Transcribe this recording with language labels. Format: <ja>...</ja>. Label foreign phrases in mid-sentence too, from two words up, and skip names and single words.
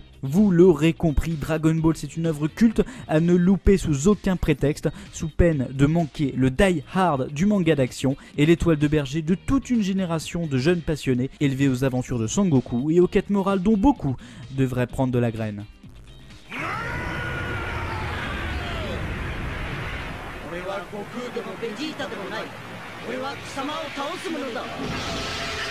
<fr>Vous l'aurez compris, Dragon Ball c'est une œuvre culte à ne louper sous aucun prétexte, sous peine de manquer le</fr> <en>die hard</en> <fr>du manga d'action et l'étoile de berger de toute une génération de jeunes passionnés élevés aux aventures de Sangoku et aux quêtes morales dont beaucoup devraient prendre de la graine.</fr> <ja>俺は悟空でもベジータでもない。俺は貴様を倒す者だ。</ja>